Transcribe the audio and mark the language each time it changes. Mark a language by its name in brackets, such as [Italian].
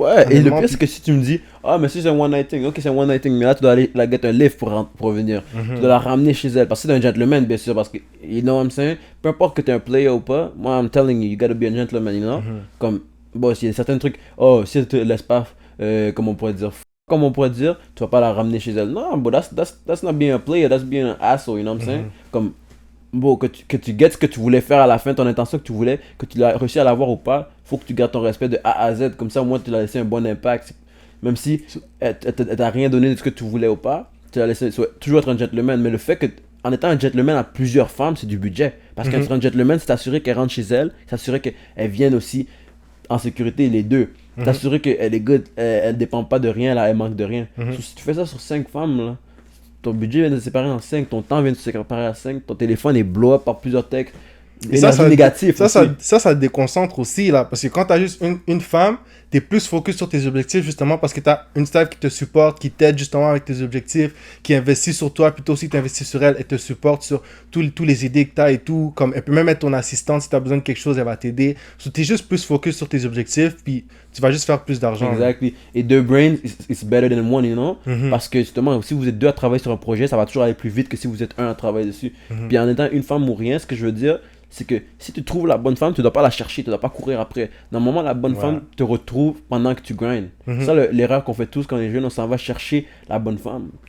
[French] Et le pire, c'est que si tu me dis, mais si c'est un one night thing, ok, c'est un one night thing, mais là, tu dois aller la get un lift pour revenir. Tu dois la ramener chez elle. Parce que c'est un gentleman, bien sûr, parce que, you know what I'm saying? [English] Peu importe que tu es un player ou pas, moi, I'm telling you, you gotta be a gentleman, you know? [French] Comme, s'il y a certains trucs, si tu te laisses pas, comme on pourrait dire, tu vas pas la ramener chez elle. [English] Non, but that's not being a player, that's being an asshole, you know what I'm saying? [French] Comme, que tu gets ce que tu voulais faire à la fin, ton intention que tu voulais, que tu l'as réussi à l'avoir ou pas, faut que tu gardes ton respect de A à Z, comme ça au moins tu l'as laissé un bon impact. Même si elle t'a rien donné de ce que tu voulais ou pas, tu l'as laissé toujours être un gentleman. Mais le fait que, en étant un gentleman à plusieurs femmes, c'est du budget. Parce qu'être un gentleman, c'est t'assurer qu'elle rentre chez elle, s'assurer qu'elle vienne aussi en sécurité, les deux. T'assurer qu'elle est good, elle dépend pas de rien, là, elle manque de rien. Si tu fais ça sur 5 femmes, là, ton budget vient de se séparer en 5, ton temps vient de se séparer en 5, ton téléphone est blow up par plusieurs textes. Et ça négatif. Ça déconcentre aussi, là. Parce que quand tu as juste une femme, tu es plus focus sur tes objectifs, justement, parce que tu as une staff qui te supporte, qui t'aide justement avec tes objectifs, qui investit sur toi, puis toi aussi tu investis sur elle, elle te supporte sur tous les idées que tu as et tout. Comme, elle peut même être ton assistante, si tu as besoin de quelque chose, elle va t'aider. So, tu es juste plus focus sur tes objectifs, puis tu vas juste faire plus d'argent. [English] Exactly. Et deux brains, it's better than one, you know? [French] Parce que justement, si vous êtes deux à travailler sur un projet, ça va toujours aller plus vite que si vous êtes un à travailler dessus. Puis en étant une femme ou rien, ce que je veux dire, c'est que si tu trouves la bonne femme, tu dois pas la chercher, tu dois pas courir après. Normalement, la bonne femme te retrouve pendant que tu grindes. C'est ça l'erreur qu'on fait tous quand on est jeune, on s'en va chercher la bonne femme.